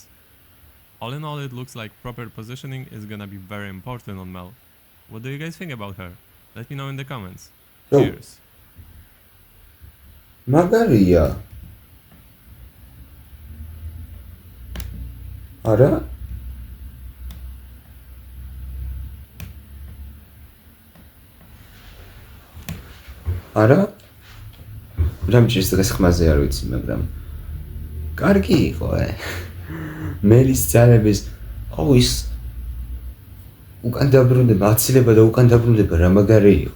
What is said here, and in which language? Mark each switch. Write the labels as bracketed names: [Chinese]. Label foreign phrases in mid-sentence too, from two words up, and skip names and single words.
[English] All in all, it looks like proper positioning is gonna be very important on Mel. What do you guys think about her? Let me know in the comments. Cheers! [Georgian] მაგარია. არა? არა? რამჭირს დღეს ხმაზე არ ვიცი, მაგრამ კარგი იყო, მელის ძალების ის უკან დაბრუნება, აცილება და უკან დაბრუნება რა მაგარი იყო.